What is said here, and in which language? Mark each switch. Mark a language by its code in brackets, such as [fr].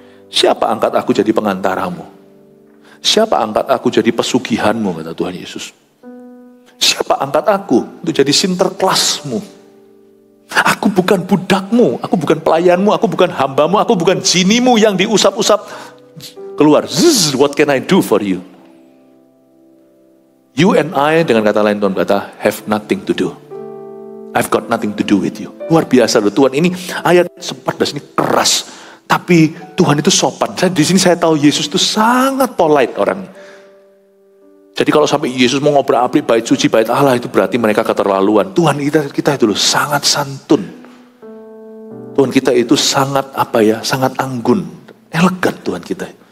[id] Siapa angkat aku jadi pengantaramu? Siapa angkat aku jadi pesugihanmu, kata Tuhan Yesus. Siapa angkat aku untuk jadi sinterklasmu? Aku bukan budakmu, aku bukan pelayanmu, aku bukan hambamu, aku bukan jinimu yang diusap-usap. Keluar, [en] what can I do for you? You and I, [id] dengan kata lain Tuhan berkata, [en] have nothing to do. I've got nothing to do with you. [id] Luar biasa loh Tuhan, ini ayat 14 ini keras. Tapi Tuhan itu sopan. Di sini saya tahu Yesus itu sangat polite orangnya. Jadi kalau sampai Yesus mau ngobrak-abrik bait suci, bait Allah, itu berarti mereka keterlaluan. Tuhan kita itu loh sangat santun. Tuhan kita itu sangat sangat anggun, elegan Tuhan kita.